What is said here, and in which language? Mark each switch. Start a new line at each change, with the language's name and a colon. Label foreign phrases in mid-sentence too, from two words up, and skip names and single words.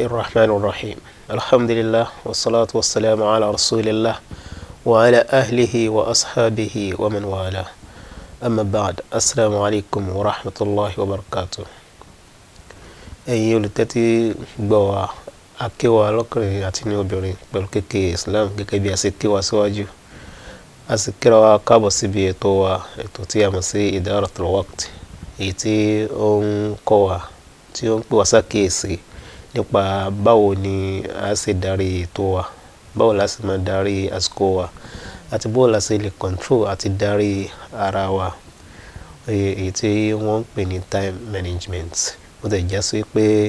Arabic: الرحمن الرحيم الحمد لله والصلاة والسلام على رسول الله وعلى أهله وأصحابه ومن والاه أما بعد السلام عليكم ورحمة الله وبركاته
Yoruba: ẹ̀yin olùtẹ́tí gbọ́ wa a kí wa lọ́kùnrin àti ní obìnrin pẹ̀lú kéèké Islam gẹ́gẹ́ bí a ṣe kí wa síwájú a sì kíra wa káàbọ̀ síbi ètò wa ètò tí a mọ̀ sí Idaratul Waqt èyí tí ó ń kọ́ wa tí ó ń pè wá ṣàkíyèsí nípa báwo ni a ṣe darí ètò wa báwo la ṣe máa darí àsìkò wa àti báwo la ṣe lè control àti darí ara wa èyí tí wọ́n ń pè ní
English: time management
Yoruba: ó dẹ̀ já sí pé